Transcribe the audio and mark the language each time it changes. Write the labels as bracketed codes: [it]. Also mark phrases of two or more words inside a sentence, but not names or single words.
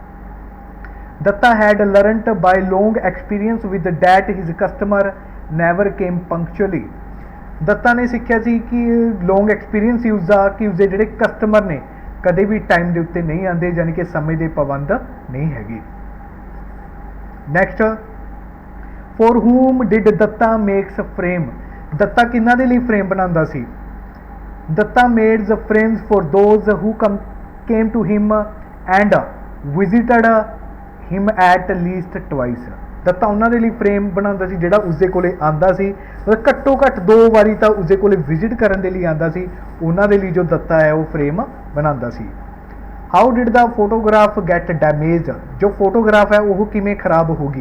[en] Datta had learnt by long experience with that his customer never came punctually, [pa] ਦੱਤਾ ਨੇ ਸਿੱਖਿਆ ਸੀ ਕਿ [en] long experience [pa] ਸੀ ਉਸਦਾ ਕਿ ਉਸਦੇ ਜਿਹੜੇ ਕਸਟਮਰ ਨੇ ਕਦੇ ਵੀ ਟਾਈਮ ਦੇ ਉੱਤੇ ਨਹੀਂ ਆਉਂਦੇ, ਯਾਨੀ ਕਿ ਸਮੇਂ ਦੇ ਪਾਬੰਦ ਨਹੀਂ ਹੈਗੇ। [en] Next, for whom did Datta makes frame, [pa] ਦੱਤਾ ਕਿਹਨਾਂ ਦੇ ਲਈ ਫਰੇਮ ਬਣਾਉਂਦਾ ਸੀ। [en] Datta mades frames for those who came to him and visited him at least twice, [pa] ਦੱਤਾ ਉਹਨਾਂ ਦੇ ਲਈ ਫਰੇਮ ਬਣਾਉਂਦਾ ਸੀ ਜਿਹੜਾ ਉਸਦੇ ਕੋਲੇ ਆਂਦਾ ਸੀ, ਘੱਟੋ ਘੱਟ 2 ਵਾਰੀ ਤਾਂ ਉਸਦੇ ਕੋਲੇ ਵਿਜ਼ਿਟ ਕਰਨ ਦੇ ਲਈ ਆਂਦਾ ਸੀ, ਉਹਨਾਂ ਦੇ ਲਈ ਜੋ ਦੱਤਾ ਹੈ ਉਹ ਫਰੇਮ ਬਣਾਉਂਦਾ ਸੀ। [en] How did the photograph get damage, [pa] ਜੋ ਫੋਟੋਗ੍ਰਾਫ ਹੈ ਉਹ ਕਿਵੇਂ ਖਰਾਬ ਹੋ ਗਈ।